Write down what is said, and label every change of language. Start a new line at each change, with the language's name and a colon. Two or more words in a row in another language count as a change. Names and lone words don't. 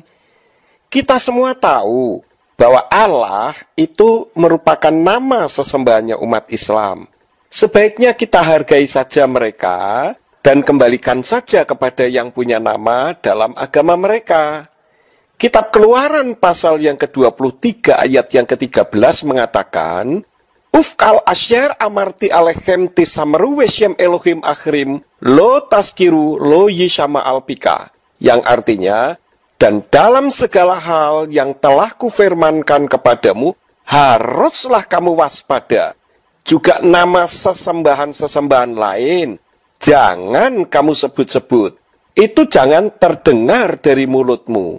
Indonesian: Kita semua tahu bahwa Allah itu merupakan nama sesembahannya umat Islam. Sebaiknya kita hargai saja mereka dan kembalikan saja kepada yang punya nama dalam agama mereka. Kitab Keluaran pasal yang ke-23 ayat yang ke-13 mengatakan,
Hebrew: ובכל אשר אמרתי אליכם תשמרו ושם אלהים אחרים לא תזכירו לא ישמע על פיך.
Indonesian: Yang artinya, dan dalam segala hal yang telah kufirmankan kepadamu, haruslah kamu waspada. Juga nama sesembahan-sesembahan lain, jangan kamu sebut-sebut. Itu jangan terdengar dari mulutmu.